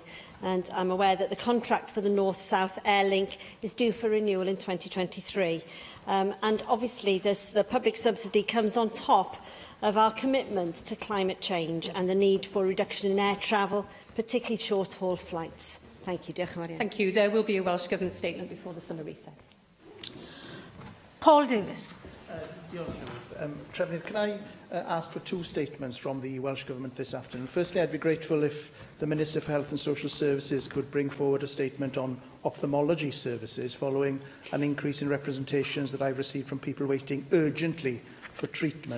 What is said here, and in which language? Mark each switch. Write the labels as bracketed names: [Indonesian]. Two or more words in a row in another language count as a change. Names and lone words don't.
[English] And I'm aware that the contract for the North-South Air Link is due for renewal in 2023. And obviously, the public subsidy comes on top of our commitment to climate change and the need for reduction in air travel, particularly short-haul flights. Thank you. [Welsh] Diolch yn fawr iawn. [English] Thank you. There will be a Welsh Government statement before the summer recess. Paul Davies. Trefnydd, can I ask for two statements from the Welsh Government this afternoon? Firstly, I'd be grateful if the Minister for Health and Social Services could bring forward a statement on ophthalmology services following an increase in representations that I've received from people waiting urgently for treatment.